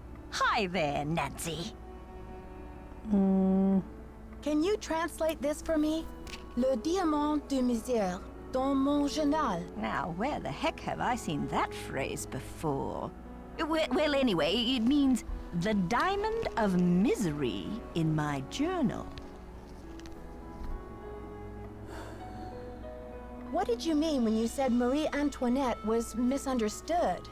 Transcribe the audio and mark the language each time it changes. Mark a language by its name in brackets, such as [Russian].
[English] Hi there, Nancy. Can you translate this for me? [French] Le diamant de misère dans mon journal. [English] Now, where the heck have I seen that phrase before? Well, anyway, it means the diamond of misery in my journal. What did you mean when you said Marie Antoinette was misunderstood?